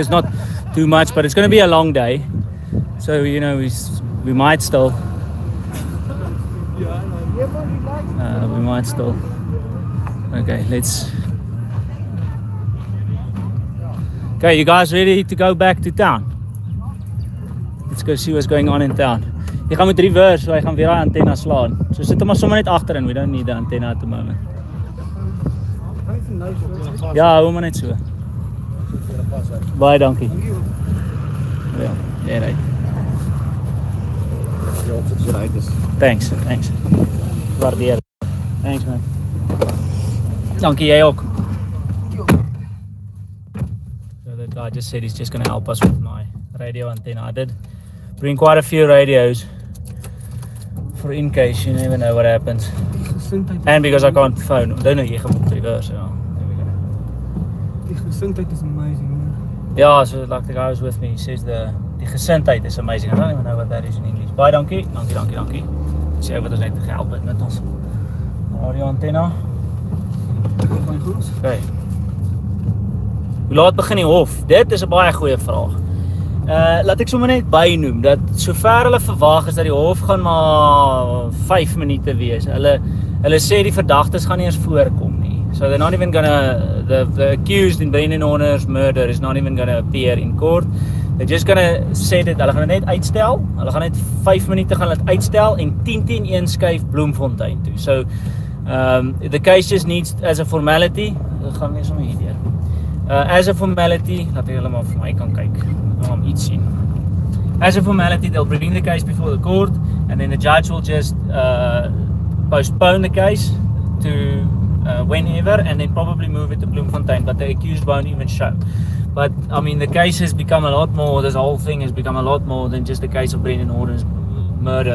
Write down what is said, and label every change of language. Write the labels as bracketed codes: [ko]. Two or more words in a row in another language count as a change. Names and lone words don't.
[en] It's not too much, but it's going to be a long day, so you know we might still. Okay, let's. Okay, you guys ready to go back to town? Let's go see what's going on in town. [af] Jy gaan met reverse, so hy gaan weer die antenna slaan. So sit hom maar sommer net agterin. [en] We don't need the antenna at the moment. [af] Ja, hou maar net so. Baie dankie. Ja, nee, [en] right. Thanks. [af] Waardeer. [en] Thanks, man. [af] Dankie, jy ook. [en] So that guy just said he's just going to help us with my radio antenna. I did bring quite a few radios for in case you never know what happens. And because I can't phone. I don't know, [af] jy gaan moet reverse. [en] Yeah, there we go. [af] Die gesindheid is amazing, man. [en] Yeah, so like the guy was with me, he says the gesindheid is amazing. I don't even know what that is in English. [af] Baie dankie. Dankie. Sê wat ons net gehelp het met ons radio antenna. Okay. Hoe laat begin die hof? Dit is 'n baie goeie vraag. Laat ek sommer net bynoem dat sover hulle verwag is dat die hof gaan maar 5 minute wees. Hulle sê die verdagtes gaan nie eens voorkom nie. [en] So they're not even gonna the accused in Brendan Horner's murder is not even gonna appear in court. They're just gonna say that [af] hulle gaan net uitstel. Hulle gaan net 5 minute gaan dit uitstel en 10:10 skuif Bloemfontein toe. [en] So the case just needs as a formality. [af] Ek gaan net sommer hierdeur. [en] As a formality, [af] laat ek hulle maar vir my kan kyk. Iets sien. [en] As a formality, they'll bring the case before the court, and then the judge will just postpone the case to whenever, and then probably move it to Bloemfontein, but the accused won't even show. But I mean, the case has become a lot more. This whole thing has become a lot more than just the case of Brendan Horner's murder.